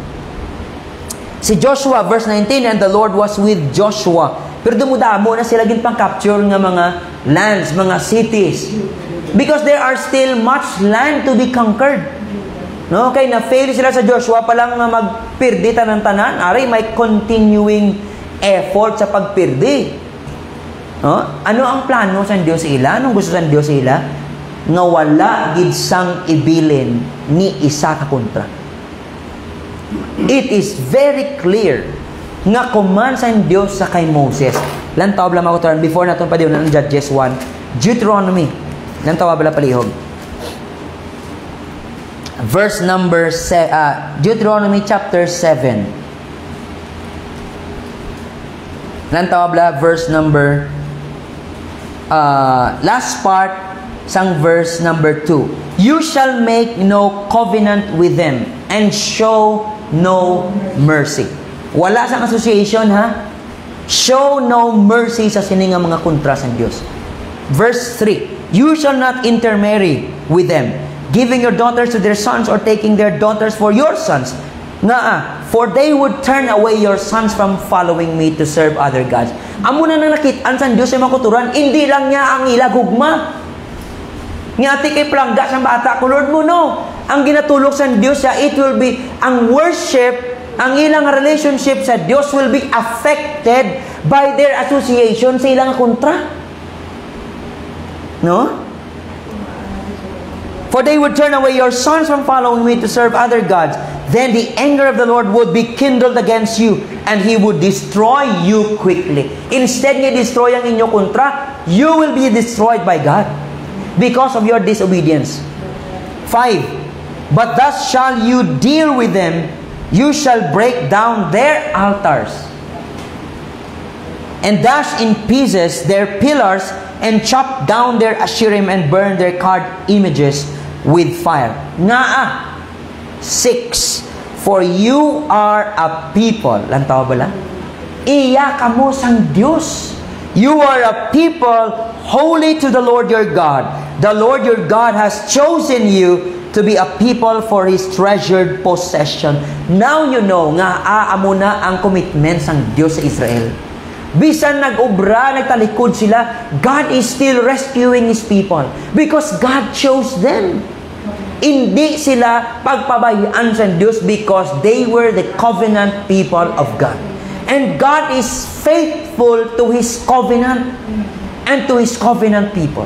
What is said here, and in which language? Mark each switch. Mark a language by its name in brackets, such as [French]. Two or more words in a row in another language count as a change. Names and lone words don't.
[English] Si Joshua, verse 19, and the Lord was with Joshua. [Hiligaynon] Pero dumudamo na sila ginpang-capture nga mga lands, mga cities. [English] Because there are still much land to be conquered. [Hiligaynon] No? Kaya na-fail sila sa Joshua pa lang nga magpirdi tanan-tanan. Ari, may continuing effort sa pagpirdi. No? Ano ang plano sa Dios sa ila? Anong gusto sa Dios sa ila? Nga wala gid sang ibilin ni isa ka kontra. [English] It is very clear [Hiligaynon] nga command sa Dios sa kay Moses. Lantaw bala makuturan before naton pa diyon ang Judges 1, Deuteronomy. Lantaw bala palihog. [English] Verse number Deuteronomy chapter 7. [Hiligaynon] Lantaw bala [English] verse number last part [Hiligaynon] sang [English] verse number [Hiligaynon] 2. [English] You shall make no covenant with them and show no mercy. [Hiligaynon] Wala sang association, ha? [English] Show no mercy [Hiligaynon] sa sininga mga kontra sa Diyos. [English] Verse 3. You shall not intermarry with them, giving your daughters to their sons or taking their daughters for your sons. For they would turn away your sons from following me to serve other gods. [Hiligaynon] Amo na nakitaan sa Diyos sa mga kuturan, hindi lang niya ang ilagugma. Ngati kay plangga sa bata ko, Lord mo, no. Ang ginatulog sa Diyos siya, [English] it will be, [Hiligaynon] ang worship, ang ilang relationship sa Diyos [English] will be affected by their association [Hiligaynon] sa ilang kontra. No? [English] For they would turn away your sons from following me to serve other gods. Then the anger of the Lord would be kindled against you, and He would destroy you quickly. [Hiligaynon] Instead niya destroy ang inyo kontra, [English] you will be destroyed by God because of your disobedience. 5. But thus shall you deal with them. You shall break down their altars and dash in pieces their pillars and chop down their asherim and burn their carved images with fire. 6. For you are a people. [Hiligaynon] Lantaw bala? Iya kamo sang Diyos. [English] You are a people holy to the Lord your God. The Lord your God has chosen you to be a people for His treasured possession. Now you know [Hiligaynon] nga aamo na ang commitment sang Diyos sa Israel. Bisan nag-obra, nagtalikod sila, [English] God is still rescuing His people because God chose them. [Hiligaynon] Hindi sila pagpabayaan sa Diyos [English] because they were the covenant people of God. And God is faithful to His covenant and to His covenant people.